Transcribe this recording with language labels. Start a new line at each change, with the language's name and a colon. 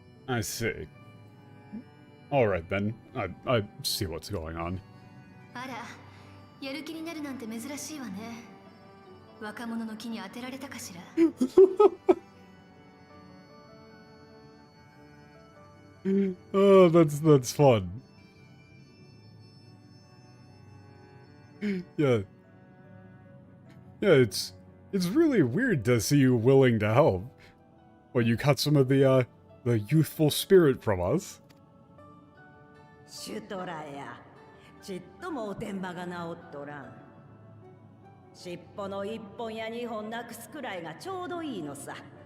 English: I see. Alright then, I see what's going on.
Japanese: あら、やる気になるなんて珍しいわね。若者の気に当てられたかしら。
English: Oh, that's fun. Yeah. Yeah, it's really weird to see you willing to help. Well, you cut some of the youthful spirit from us.
Japanese: シュトラや、ちっともおてんばが治っとらん。尻尾の一本や二本なくすくらいがちょうどいいのさ。